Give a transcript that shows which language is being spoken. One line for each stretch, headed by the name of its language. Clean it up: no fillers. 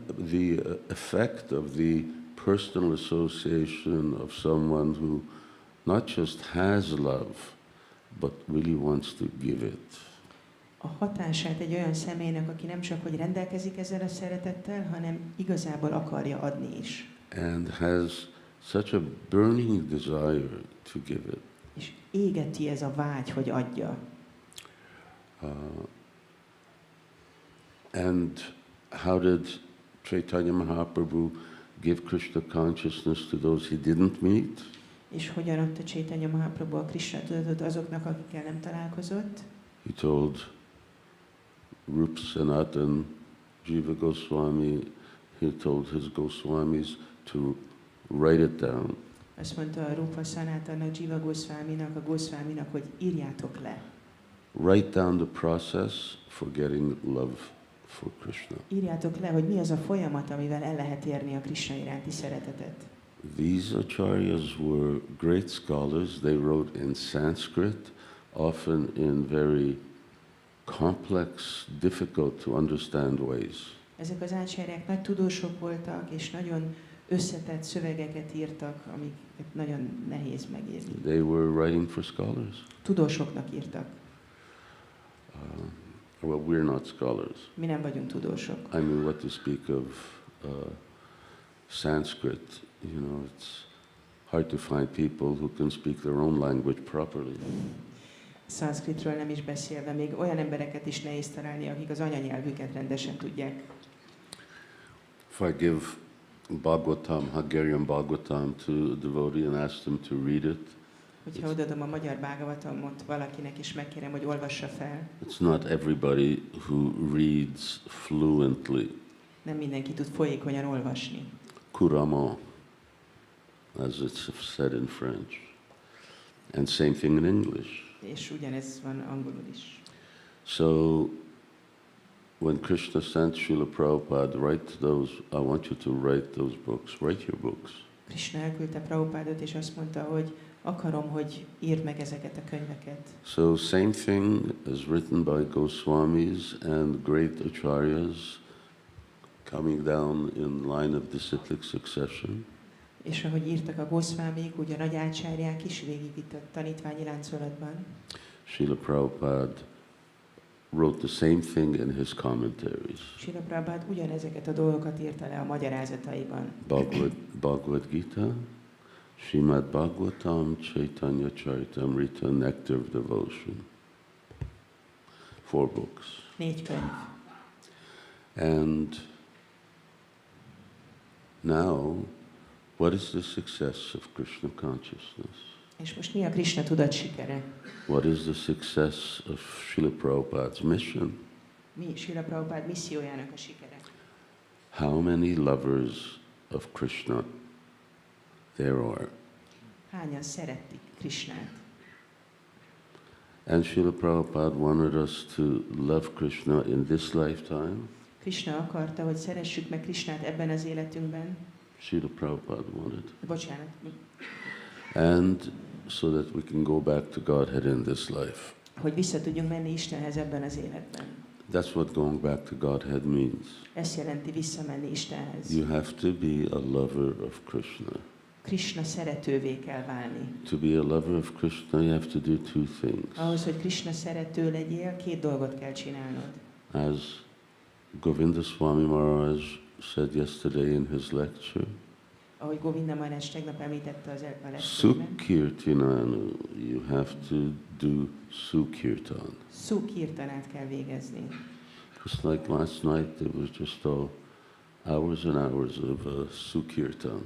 English: the effect of the personal association of someone who not just has love, but really wants to give it.
Hungarian: A hatását egy olyan személynek, aki nem csak hogy rendelkezik ezzel a szeretettel, hanem igazából akarja adni is.
English: And has such a burning desire to give it.
Hungarian: És égeti ez a vágy, hogy adja.
English: And how did Chaitanya Mahaprabhu give Krishna consciousness to those he didn't meet?
Hungarian: És hogyan adta Chaitanya Mahaprabhu a Krishna tudatot azoknak, akikkel nem találkozott?
English: He told Rup Sanatan Jiva Goswami, he told his Goswamis to write it down.
Hungarian: Azt mondta a Rupa Sanatannak, Jiva Goswaminak, a Goswaminak, hogy írjátok le.
English: Write down the process for getting love for Krishna.
Hungarian: Írjátok le, hogy mi az a folyamat, amivel el lehet érni a Krishna iránti szeretetet.
English: These acharyas were great scholars. They wrote in Sanskrit, often in very complex, difficult to understand ways.
Hungarian: Ezek az ácsárják nagy tudósok voltak, és nagyon összetett szövegeket írtak, amiket nagyon nehéz megírni.
English: They were writing for scholars.
Hungarian: Tudósoknak írtak.
English: Well, we're not scholars.
Hungarian: Mi nem vagyunk tudósok.
English: I mean, what to speak of Sanskrit, you know, it's hard to find people who can speak their own language properly.
Hungarian: Szanszkritről nem is beszélve, még olyan embereket is nehéz találni, akik az anyanyelvüket rendesen tudják.
English: If I give Bhagavatam, Hungarian Bhagavatam to a devotee and ask them to read it,
Hungarian: Hogyha odaadom a magyar Bhagavatamot valakinek, és megkérem, hogy olvassa fel,
English: it's not everybody who reads fluently.
Hungarian: nem mindenki tud folyékonyan olvasni.
English: Couramment, as it's said in French. And same thing in English.
Hungarian: És ugyanez van angolul is.
English: So, when Krishna sent Srila Prabhupada, write those, I want you to write those books, write your books.
Hungarian: Krishna elküldte Prabhupádot, és azt mondta, hogy akarom, hogy írd meg ezeket a könyveket.
English: So, same thing as written by Goswamis and great acharyas coming down in line of disciplic succession.
Hungarian: És ahogy írtak a Goswamik, úgy a nagy ácsárják is végig itt a tanítványi láncolatban.
English: Srila Prabhupada wrote the same thing in his commentaries.
Hungarian: Srila Prabhupada ugyanezeket a dolgokat írta le a magyarázataiban.
English: Bhagavad Gita, Srimad Bhagavatam, Chaitanya Charitamrita, Nectar of Devotion. 4 books.
Hungarian: 4 könyv.
English: And now, what is the success of Krishna consciousness?
Hungarian: És most mi a Krishna tudat sikere?
English: What is the success of Srila Prabhupada's mission?
Hungarian: Mi Srila Prabhupada missziójának a sikere?
English: How many lovers of Krishna there are?
Hungarian: Hányan szeretik Krishnát?
English: And Srila Prabhupada wanted us to love Krishna in this lifetime.
Hungarian: Krishna akarta, hogy szeressük meg Krishnát ebben az életünkben.
English: Srila Prabhupada wanted.
Hungarian: Bocsánat.
English: And so that we can go back to Godhead in this life.
Hungarian: Hogy vissza tudjunk menni Istenhez ebben az életben.
English: That's what going back to Godhead means.
Hungarian: Ez jelenti visszamenni Istenhez.
English: You have to be a lover of Krishna.
Hungarian: Krishna szeretővé kell válni.
English: To be a lover of Krishna, you have to do 2 things.
Hungarian: Ahhoz, hogy Krishna szerető legyél, 2 dolgot kell csinálnod.
English: As Govinda Swami Maharaj said yesterday in his lecture,
Hungarian: Ahogy Govinda Maharaj tegnap említette az lectúrában.
English: Sukirtinanu, you have to do Sukirtan.
Hungarian: Sukirtanát kell végezni.
English: Just like last night, it was just hours and hours of Sukirtan.